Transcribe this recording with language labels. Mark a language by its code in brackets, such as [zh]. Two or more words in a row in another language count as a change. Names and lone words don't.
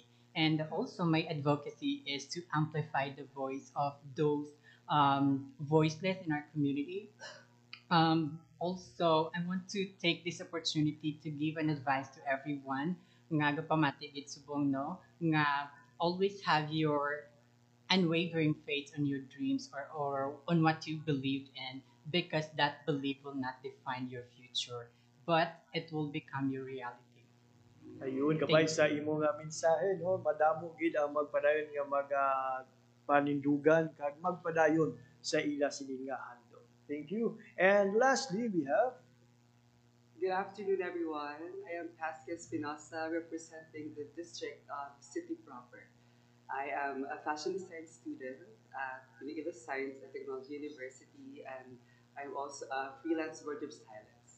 [en] And also my advocacy is to amplify the voice of those voiceless in our community. Also, I want to take this opportunity to give an advice to everyone [hil] nga gapamatigid subong no nga [en] always have your unwavering faith on your dreams or on what you believed in, because that belief will not define your future but it will become your reality. [hil] ayun kabay sa imo nga mensahe, no, madamo gid ang magpadayon nga panindugan kag magpadayon sa ila sining nga handom. [en] Thank you. And lastly, we have Good afternoon, everyone. I am Pascal Espinosa, representing the district of City Proper. I am a fashion design student at Iloilo Science and Technology University, and I'm also a freelance wardrobe stylist.